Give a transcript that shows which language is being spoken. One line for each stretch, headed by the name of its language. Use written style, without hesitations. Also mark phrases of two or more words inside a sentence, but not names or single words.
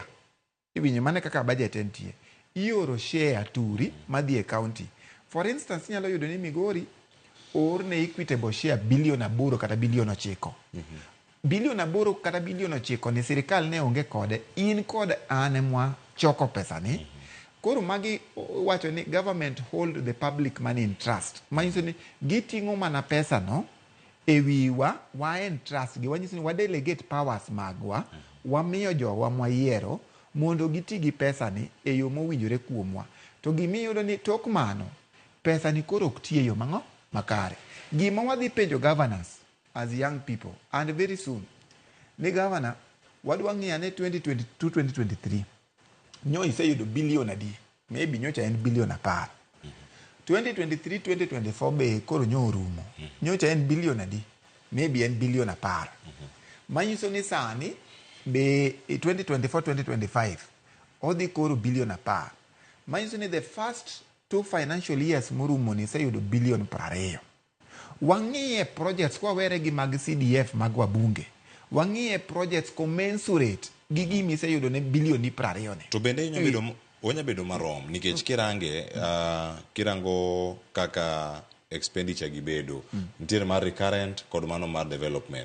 Luo (Kenya and Tanzania): Iwinjo mane kaka budget entie, ioro share turi madhi e county.
English: For instance,
Luo (Kenya and Tanzania): inyalo yudo ni Migori oorne
English: equitable share
Luo (Kenya and Tanzania): bilion 8 kata bilion 9. Bilion 8 kata bilion 9 ni sirikal ne onge kode, in kod an emwa choko pesa ni. Koro magi wacho ni
English: government hold the public money in trust.
Luo (Kenya and Tanzania): Manyiso ni giting'o mana pesa no ewiwa wa en trust gi, wanyiso ni wa
English: delegate powers
Luo (Kenya and Tanzania): magwa, wamiyo jowa mwayiero mondo giti gi pesa ni e yo mowinjore kuomwa. To gimiyudo ni tok mano pesa ni koro ok tie yo mang'o makare. Gima wadhi penjo
English: governors as young people and very soon
Luo (Kenya and Tanzania): ni governor wadwa ng'iyane 2022-2023 nyo iseyudo bilion adi, maybe nyocha en bilion 10. 2023-2024 be koro nyo orumo, nyocha en bilion adi, maybe en bilion 10. Manyiso ni sani be 2024-2025 odhi koro bilion 10. Manyiso ni
English: the first 2 financial years
Luo (Kenya and Tanzania): morumo ni iseyudo bilion 20. Wang'iye projects kwa were gi mag CDF mag wabunge, wang'iye
English: projects commensurate
Luo (Kenya and Tanzania): gi gimi iseyudo ne bilion 20 ne. To bende onya bedo marom nikech kirango kaka expenditure gi bedo nitiere mar recurrent kod mano mar development.